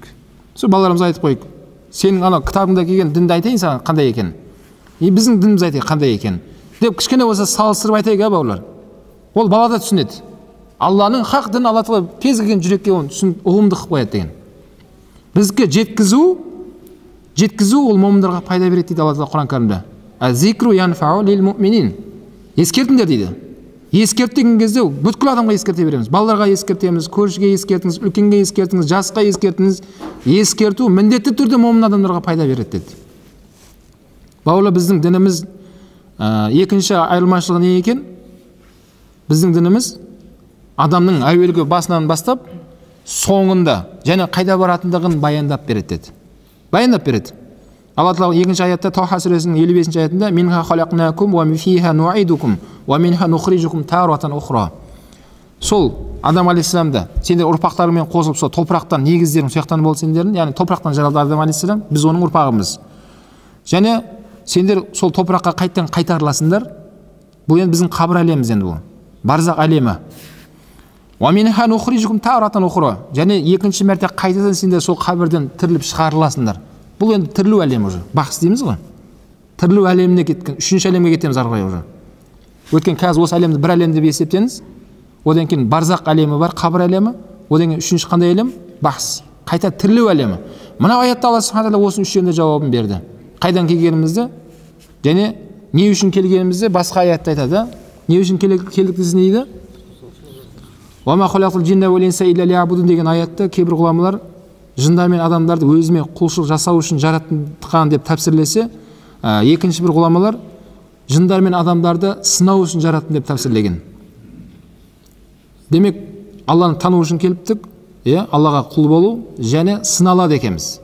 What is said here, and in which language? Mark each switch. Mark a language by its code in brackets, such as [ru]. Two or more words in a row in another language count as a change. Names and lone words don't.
[kk] Сол балаларымызға айтып қойып, сенің ана кітабыңда келген дінді айтайын саған қандай екен, біздің дініміз айтайық қандай екен деп кішкене болса салыстырып айтайық, бауырлар. Ол бала да түсінеді. Алланың хақ дін, Алла тағала кез келген жүрекке оны ұғымды қылып қояды деген. Бізге жеткізу ол момындарға пайда береді дейді Алла тағала Құран кәрімде. [ar] الذكر ينفع للمؤمنين. [kk] Ескертіңдер дейді. Ескерткен кезде бүткіл адамға ескерте береміз. Балаларға ескертеміз, көршіге ескертіңіз, үлкенге ескертіңіз, жасқа ескертіңіз. Ескерту міндетті түрде момын адамдарға пайда береді деді. Бауырлар, біздің дініміз екінші айырмашылығы не екен? Біздің дініміз адамның әуелгі басынан бастап соңында және қайда баратындығын баяндап береді деді. Баяндап береді. Алла тағала екінші аятта, Таха сүресінің 55-ші аятында, [ar] «منها خلقناكم وفيها نعيدكم ومنها نخرجكم تارة أخرى». [kk] Сол Адам алейхиссаламды сендер ұрпақтарымен қосылып сол топырақтан негіздерің сояқтан болды сендердің, яғни топырақтан жаралды Адам алейхиссалам, біз оның ұрпағымыз. Және сендер сол топыраққа қайттан қайтарыласыңдар. Бұл енді біздің қабір әлеміміз, енді бұл барзақ әлемі. [ar] «ومنها نخرجكم تارة أخرى». [kk] Және екінші мәрте қайтадан сендер сол қабірден тіріліп шығарыласыңдар. Бұл енді тірілу әлемі уже. Бақсы дейміз ғой. Тірілу әлеміне кеткен, үшінші әлемге кетеміз ары қарай уже. Өткен қазір осы әлемді бір әлем деп есептеңіз. Одан кейін барзақ әлемі бар, қабір әлемі. Одан кейін үшінші қандай әлем? Бақсы. Қайта тірілу әлемі. Мына аятта Алла [ar] سبحانه تعالى [kk] осының үшеуінде жауабын берді. Қайдан келгенімізді және не үшін келгенімізді басқа аятта айтады. Не үшін келдік десін дейді? [ar] «وما خلقت الجن والإنس إلا ليعبدون» [kk] деген аятта кейбір ғұламалар жындар мен адамдарды өзіме құлшылық жасау үшін жаратқан деп тәпсірлесе, екінші бір ғұламалар жындар мен адамдарды сынау үшін жараттым деп тәпсірлеген. Демек, Алланы тану үшін келіптік, Аллаға құл болу және сыналады екенбіз.